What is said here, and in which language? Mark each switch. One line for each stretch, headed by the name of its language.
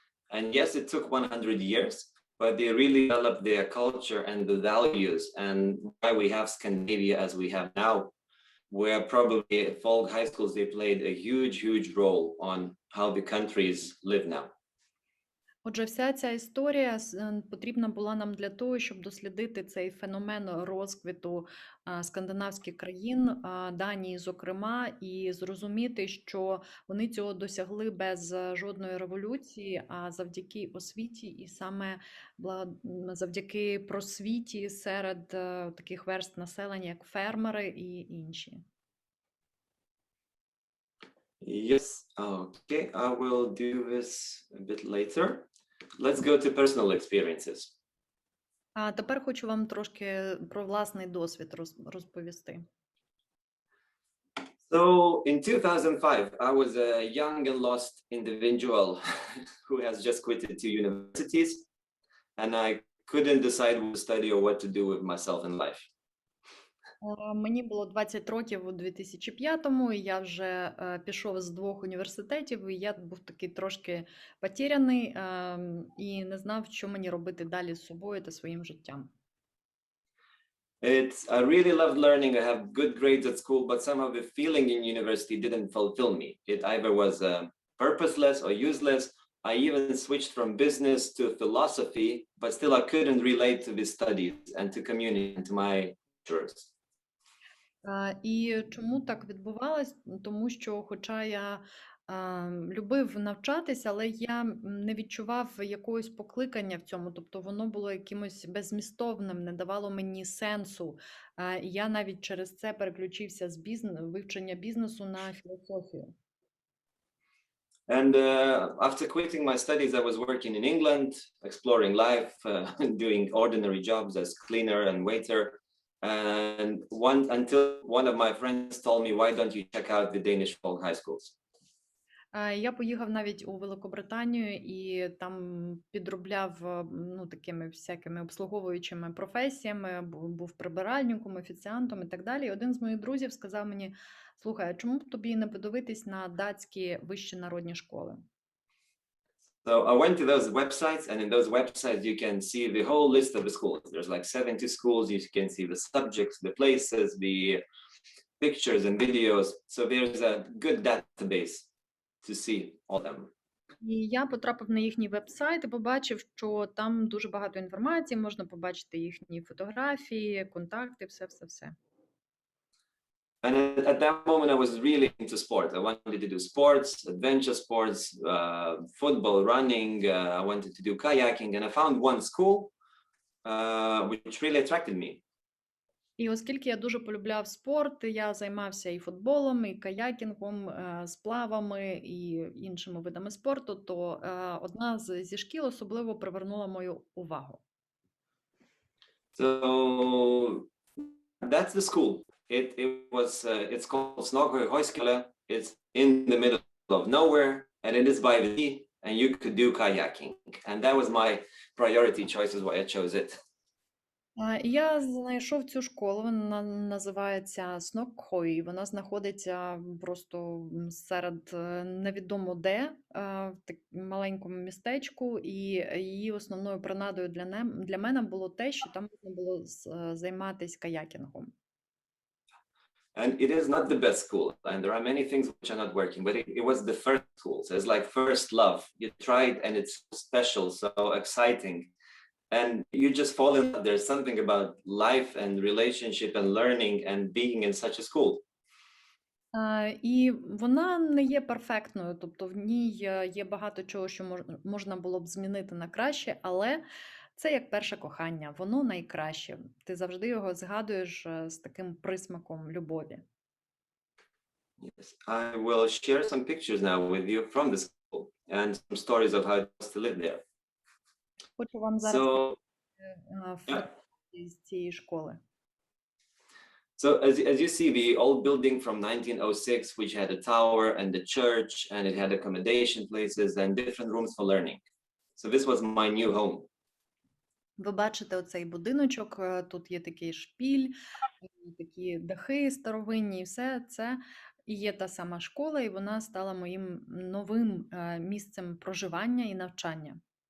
English: And yes, it took 100 years, but they really developed their culture and the values, and why we have Scandinavia as we have now, where probably folk high schools, they played a huge role on how the countries live now.
Ukrainian: Отже, вся ця історія потрібна була нам для того, щоб дослідити цей феномен розквіту скандинавських країн, Данії, зокрема, і зрозуміти, що вони цього досягли без жодної революції, а завдяки освіті і саме завдяки просвіті серед таких верств населення, як фермери і інші.
English: Yes, okay, I will do this a bit later. Let's go to personal experiences.
Ukrainian: А тепер хочу вам трошки про власний досвід розповісти.
English: So in 2005, I was a young and lost individual who has just quitted 2 universities, and I couldn't decide what to study or what to do with myself in life.
Ukrainian: Мені було 20 років у 2005-му, і я вже пішов з 2 університетів, і я був такий трошки потеряний і не знав, що мені робити далі з собою та своїм життям.
English: I really loved learning. I have good grades at school, but somehow the feeling in university didn't fulfill me. It either was purposeless or useless. I even switched from business to philosophy, but still I couldn't relate to the studies and to community and to my teachers.
Ukrainian: І чому так відбувалось? Тому що, хоча я любив навчатися, але я не відчував якогось покликання в цьому, тобто воно було якимось беззмістовним, не давало мені сенсу. І я навіть через це переключився з вивчення бізнесу на філософію.
English: And after quitting my studies, I was working in England, exploring life, doing ordinary jobs as cleaner and waiter. And until one of my friends told me, why don't you check out the Danish folk high schools?
Ukrainian: Я поїхав навіть у Великобританію і там підробляв такими всякими обслуговуючими професіями, був прибиральником, офіціантом і так далі. І один з моїх друзів сказав мені, слухай, а чому б тобі не подивитись на датські вищі народні школи?
English: So I went to those websites, and in those websites you can see the whole list of the schools. There's like 70 schools. You can see the subjects, the places, the pictures and videos. So there's a good database to see all of them.
Ukrainian: І я потрапив на їхній веб-сайт і побачив, що там дуже багато інформації, можна побачити їхні фотографії, контакти, все.
English: And at that moment, I was really into sports. I wanted to do sports, adventure sports, football, running. I wanted to do kayaking, and I found one school which really attracted me.
Ukrainian: І оскільки я дуже полюбляв спорт, я займався і футболом, і каякінгом, сплавами, і іншими видами спорту, то одна зі шкіл особливо привернула мою увагу.
English: So that's the school. It's called Højskole. It's in the middle of nowhere, and it is by the sea, and you could do kayaking. And that was my priority choice, is why I chose it.
Ukrainian: Я знайшов цю школу, вона називається Снокхой. Вона знаходиться просто серед невідомо де, в маленькому містечку, і її основною принадою для мене було те, що там можна було займатися каякінгом.
English: And it is not the best school, and there are many things which are not working, but it was the first school. So it's like first love. You try it and it's special, so exciting. And you just fall in love. There's something about life and relationship and learning and being in such a school.
Ukrainian: І вона не є перфектною, тобто в ній є багато чого, що можна було б змінити на краще, але це як перше кохання, воно найкраще. Ти завжди його згадуєш з таким присмаком любові.
English: Yes, I will share some pictures now with you from the school and some stories of how it was to live there.
Ukrainian: Хочу вам зараз фотографії з цієї школи.
English: So as you see, the old building from 1906, which had a tower and a church, and it had accommodation places and different rooms for learning. So this was my new home.
Ukrainian: Ви бачите оцей будиночок, тут є такий шпіль, такі дахи старовинні, і все це і є та сама школа, і вона стала моїм новим місцем проживання і навчання.